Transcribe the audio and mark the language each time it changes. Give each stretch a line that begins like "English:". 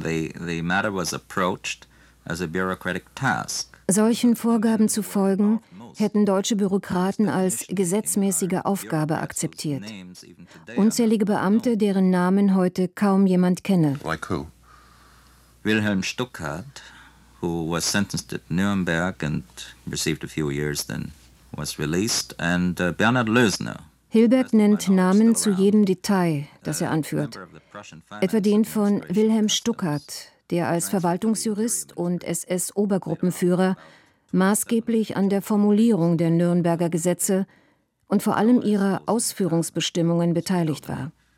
English: The matter was approached as a bureaucratic task.
German: Solchen Vorgaben zu folgen, hätten deutsche Bürokraten als gesetzmäßige Aufgabe akzeptiert. Unzählige Beamte, deren Namen heute kaum jemand kenne.
English: Like who? Wilhelm Stuckart, who was sentenced at Nuremberg and received a few years, then was released, and Bernhard Lösner.
German: Hilberg nennt Namen zu jedem Detail, das er anführt. Etwa den von Wilhelm Stuckart, der als Verwaltungsjurist und SS-Obergruppenführer maßgeblich an der Formulierung der Nürnberger Gesetze und vor allem ihrer Ausführungsbestimmungen beteiligt war.